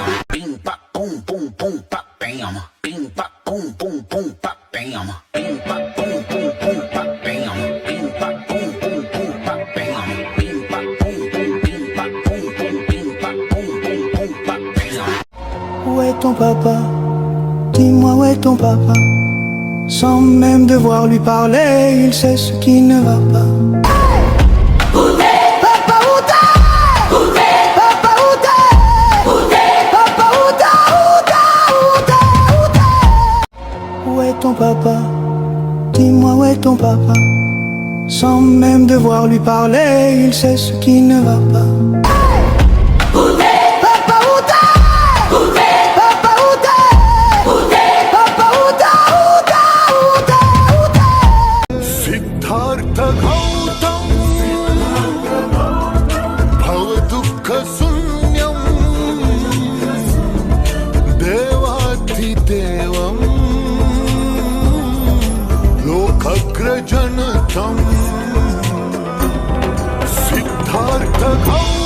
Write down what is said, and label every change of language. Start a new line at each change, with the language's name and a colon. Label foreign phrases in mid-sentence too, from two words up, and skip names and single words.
French: Bing bop boom boom boom bop bam. Bing bop boom boom boom bop bam. Bing bop boom boom boom bop bam. Bing bop boom boom boom bop bam. Bing bop boom boom bing bop boom boom bing bop boom boom boom bop bam. Où est ton papa? Dis-moi où est ton papa? Sans même devoir lui parler, il sait ce qui ne va pas. Papa, où t'es? Papa, où t'es? Papa, où t'es? Où est ton papa? Dis-moi où est ton papa? Sans même devoir lui parler, il sait ce qui ne va pas.
Sanskrit: सिद्धार्थ गौतम भवदुःख शून्यं देवाधिदेवं लोकग्रजनतं सिद्धार्थ